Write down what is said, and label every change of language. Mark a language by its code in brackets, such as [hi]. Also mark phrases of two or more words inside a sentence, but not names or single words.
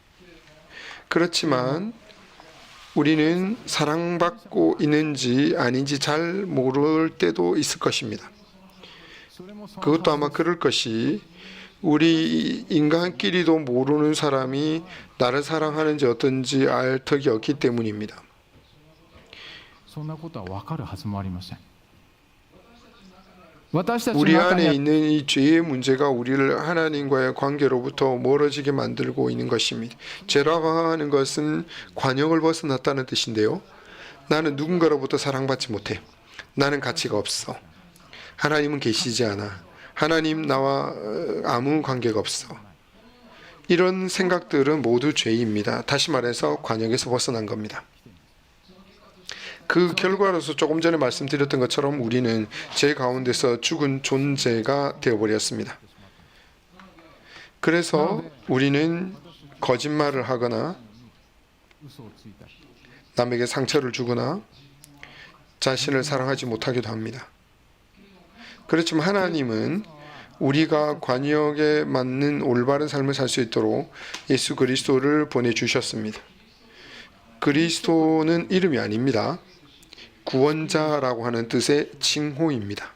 [ko] 그렇지만 우리는 사랑받고 있는지 아닌지 잘 모를 때도 있을 것입니다. 그것도 아마 그럴 것이 우리 인간끼리도 모르는 사람이 나를 사랑하는지 어떤지 알 턱이 없기 때문입니다. [ja] そんなことは分かるはずもありません。私たち [ko] 우리 [ja] の中に [ko] 안에 [ja] は [ko] 있는 이 죄의 문제가 우리를 하나님과의 관계로부터 멀어지게 만들고 있는 것입니다. 죄라고 하는 것은 관역을 벗어났다는 뜻인데요. 나는 누군가로부터 사랑받지 못해. 나는 가치가 없어. 하나님은 계시지 않아. 하나님 나와 아무 관계가 없어. 이런 생각들은 모두 죄입니다. 다시 말해서 관역에서 벗어난 겁니다. 그 결과로서 조금 전에 말씀드렸던 것처럼 우리는 죄 가운데서 죽은 존재가 되어버렸습니다. 그래서 우리는 거짓말을 하거나 [ja] 嘘をついたり [ko] 남에게 상처를 주거나 자신을 사랑하지 못하기도 합니다. 그렇지만 하나님은 우리가 관역에 맞는 올바른 삶을 살 수 있도록 예수 그리스도를 보내주셨습니다. 그리스도는 이름이 아닙니다. 구원자라고 하는 뜻의 칭호입니다.